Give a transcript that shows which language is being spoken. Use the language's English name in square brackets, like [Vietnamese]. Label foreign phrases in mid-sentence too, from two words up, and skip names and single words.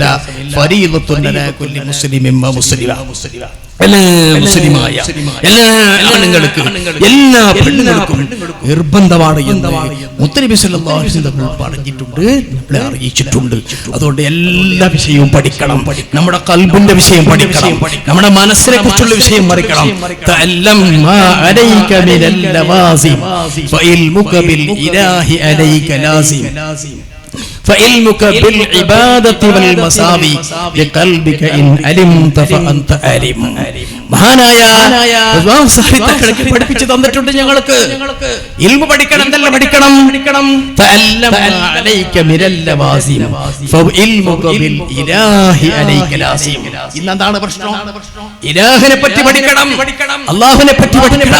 [Arabic] فريضة على كل مسلم ومسلمة. [Malayalam] എല്ലാ മുസ്ലിമായ എല്ലാ ആണുങ്ങൾക്കും എല്ലാ പെണ്ണുങ്ങൾക്കും നിർബന്ധമാണ് എന്ന് മുത്തനബി [Arabic] صلى الله عليه وسلم [Malayalam] പറഞ്ഞിട്ടുണ്ട്, നമ്മളെ അറിയിച്ചിട്ടുണ്ട്. അതുകൊണ്ട് എല്ലാ വിഷയവും പഠിക്കണം. നമ്മുടെ ഖൽബിന്റെ വിഷയം പഠിക്കണം, നമ്മുടെ മനസ്സിനെ കുറിച്ചുള്ള വിഷയം പഠിക്കണം. [Arabic] تعلم ما عليك من اللوازم فعلمك بالإله عليك لازم فعلمك بالعبادة والمساوي لقلبك إن علمت فأنت عالم. [Malayalam] മഹാനായ സാഹിത്യങ്ങളൊക്കെ പഠിപ്പിച്ചു തന്നിട്ടുണ്ട് ഞങ്ങൾക്ക്. ഇൽമു പഠിക്കണം. എന്തെല്ലാം പഠിക്കണം? [Arabic] تعلم عليك من اللوازم فعلمك بالإله عليك لازم. [Malayalam] ഇന്നെന്താണ് പ്രശ്നം? ഇലാഹിനെ പറ്റി പഠിക്കണം, അല്ലാഹുവിനെ പറ്റി പഠിക്കണം.